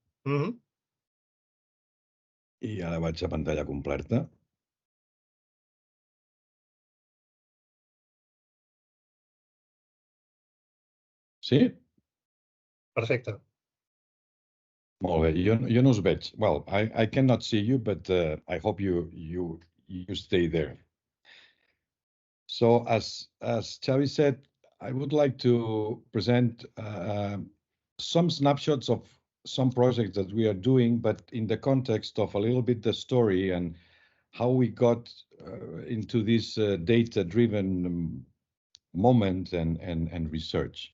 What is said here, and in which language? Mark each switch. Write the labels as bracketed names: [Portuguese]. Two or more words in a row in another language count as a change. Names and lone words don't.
[Catalan] I ara vaig a pantalla completa. Sí? Perfecte. Molt bé. Jo no us veig. [English] Well, I cannot see you, but I hope you stay there. So as Xavi said, I would like to present some snapshots of some projects that we are doing, but in the context of a little bit the story and how we got into this data-driven moment and research.